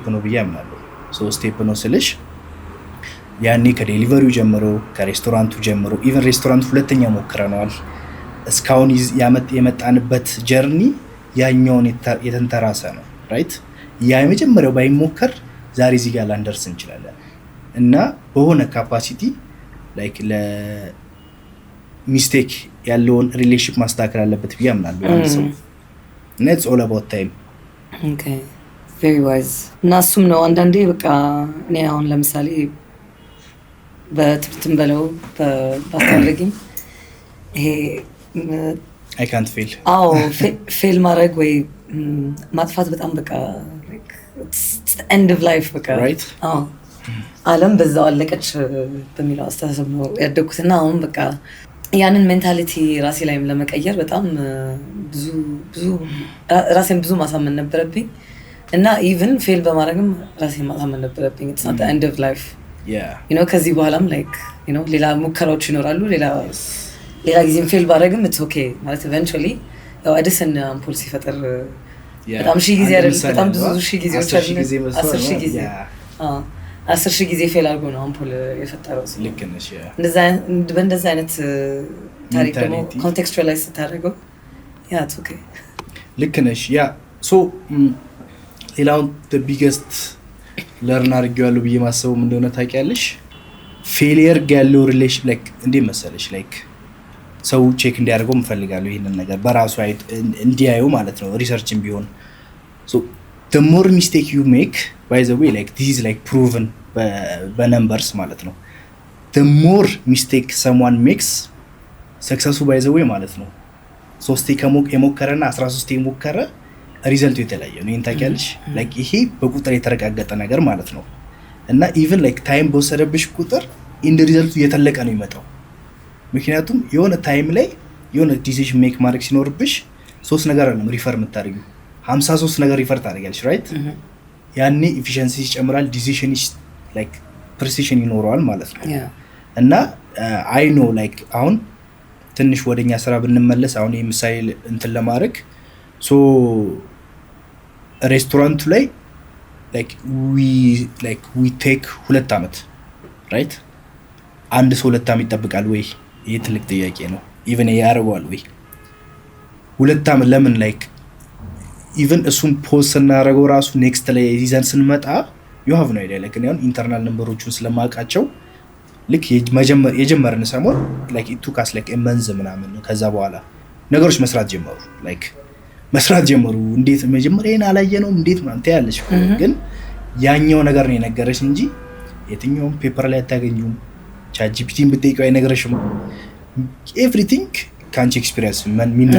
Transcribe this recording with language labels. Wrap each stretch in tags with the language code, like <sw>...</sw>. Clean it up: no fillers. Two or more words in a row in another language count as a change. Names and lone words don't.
<am>ነው ብዬ አምናለሁ። ስቴፕ ነው ስልሽ ያኔ ከዴሊቨሪው ጀምሮ ከሬስቶራንቱ ጀምሮ</am> <en>even restaurant</en> <am>ሁለተኛ ሞክረናል እስካሁን የመጣንበት ጀርኒ ያኛውን የተንተራሰ ነው ራይት። ያ የመጀመሪያው ባይሞከር ዛሬ እዚህ ጋር ላንደርስ እንችላለን እና በሆነ ካፓሲቲ ላይክ ለሚስቴክ ያለውን ሪሌሽንሺፕ ማስተካከል አለበት ብዬ አምናለሁ አንድ ሰው እና</am> <en>it's all about time። okay very wise</en> <am>እና እሱም ነው አንዳንዴ በቃ እኔ አሁን ለምሳሌ በትምህርትም በለው በአስተዳደግም ይሄ</am> <en>I can't fail</en> <am>ፌል ማድረግ ወይ ማጥፋት በጣም በቃ</am> <en>it's the end of life</en> <am>በቃ</am> <en>right</en> <am>ዓለም በዛው አለቀች በሚለው አስተሳሰብ ነው ያደግኩትና አሁን በቃ ያንን ሜንታሊቲ ራሴ ላይም ለመቀየር በጣም ብዙ ራሴን ብዙ ማሳመን ነበረብኝ እና</am> <en>even fail</en> <am>በማድረግም ራሴን ማሳመን ነበረብኝ</am> <en>it's not the end of life you know</en> <am>ከዚህ በኋላም</am> <en>like you know</en> <am>ሌላ ሙከራዎች ይኖራሉ ሌላ ጊዜም ፌል ባደረግም</am> <en>it's okay</en> <am>ማለት eventually ያው አዲስን አምፖል ሲፈጠር በጣም ሺህ ጊዜ አይደል በጣም ብዙ ሺህ ጊዜዎች አሉ 10,000 ጊዜ ፌል አድርጎ ነው አምፖል የፈጠረው። ልክ ነሽ በእንደዛ አይነት ታሪክ ደግሞ ኮንቴክስቹዋላይዝ ስታደርገው</am> <en>it's okay</en> <am>ልክ ነሽ ሌላውን</am> <en>the biggest learn</en> <am>አድርጌዋለሁ ብዬ ማሰበው እንደሆነ ታውቂያለሽ ፌሊየር ያለው ሪሌሽን ላይክ እንዴ መሰለሽ ላይክ ሰው ቼክ እንዲያደርገው እንፈልጋለሁ ይሄንን ነገር በራሱ እንዲያዩ ማለት ነው ሪሰርችም ቢሆን the</am> <en>more mistake you make by the way like this is like proven</en> <am>በነምበርስ ማለት ነው</am> <en>the more mistake someone makes successful by the</en> <am>way ማለት ነው 3 የሞከረና 13 የሞከረ ሪዛልቱ የተለያየ ነው ታውቂያለሽ like ይሄ በቁጥር የተረጋገጠ ነገር ማለት ነው እና</am> <en>even like</en> <am>ታይም በወሰደብሽ ቁጥር</am> <en>end result</en> <am>የተለቀ ነው የሚመጣው ምክንያቱም የሆነ ታይም ላይ የሆነ</am> <en>decision make</en> <am>ማድረግ ሲኖርብሽ 3 ነገር አይደለም ሪፈር የምታደርጊው 53 ነገር ሪፈር ታደርጊያለሽ ራይት ያኔ ኤፊሺየንሲ ይጨምራል</am> <en>decision like precision</en> <am>ይኖረዋል ማለት ነው እና</am> <en>I know like</en> <am>አሁን ትንሽ ወደኛ ስራ ብንመለስ አሁን የምሳሌ እንትን ለማድረግ ሬስቶራንቱ ላይ</am> <en>we take</en> <am>2 አመት ራይት አንድ ሰው 2 አመት ይጠብቃል ወይ ይሄ ትልቅ ጥያቄ ነው ኢቭን ያረጋዋል ወይ 2 አመት ለምን ላይክ ኢቭን እሱን ፖስት እናደርገው ራሱ ኔክስት ላይ ይዘን ስንመጣ</am> <en>you have no idea like</en> <am>እኔ አሁን</am> <en>internal numbers</en> <am>ስለማውቃቸው ልክ የጀመርን ሰሞን</am> <en>like it took us like a month</en> <am>ምናምን ነው ከዛ በኋላ ነገሮች መስራት ጀመሩ እንዴት መጀመሪያን አላየነውም እንዴት ማለት ያለሽ ግን ያኛው ነገር ነው የነገረሽ እንጂ የትኛውም ፔፐር ላይ አታገኙም ChatGPT ብትጠይቀው አይነግረሽም everything ካንቺ ኤክስፒሪየንስ ምን ሚነሳ</am>